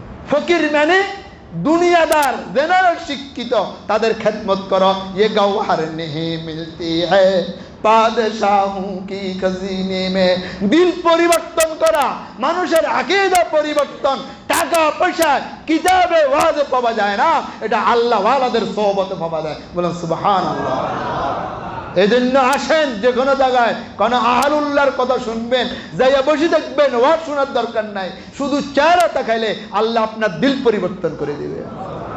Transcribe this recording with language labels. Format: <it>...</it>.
<bn>ফকির মানে দুনিয়াদার, জেনারেল শিক্ষিত, তাদের খেদমত করো।</bn> <hi>ये गौहर नहीं मिलती है বাদশাহু কি খজিনে মে।</hi> <bn>দিল পরিবর্তন করা, মানুষের আকীদা পরিবর্তন টাকা পয়সা কিতাবে ওয়াজে পাওয়া যায় না, এটা আল্লাহ ওয়ালাদের সোহবতে পাওয়া যায়। বলেন সুবহানাল্লাহ। এজন্য আসেন, যে কোনো জায়গায় কোনো আহলুল্লাহর কথা শুনবেন, যাইয়া বসে দেখবেন, ওয়াজ শোনার দরকার নাই, শুধু চেহারা তাকাইলে আল্লাহ আপনার দিল পরিবর্তন করে দিবে।</bn>